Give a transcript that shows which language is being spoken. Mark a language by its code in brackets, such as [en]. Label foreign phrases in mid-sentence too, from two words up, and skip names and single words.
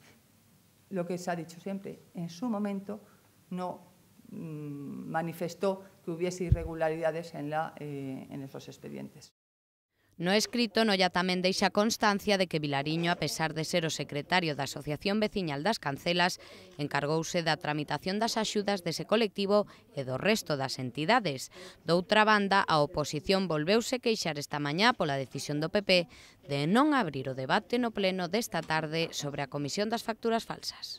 [es] Lo que se ha dicho siempre, en su momento no manifestó que hubiese irregularidades en esos expedientes. [gl] No escrito, Noia tamén deixa constancia de que Vilariño, a pesar de ser o secretario da Asociación Veciñal das Cancelas, encargouse da tramitación das axudas dese colectivo e do resto das entidades. Doutra banda, a oposición volveuse queixar esta mañá pola decisión do PP de non abrir o debate no pleno desta tarde sobre a Comisión das Facturas Falsas.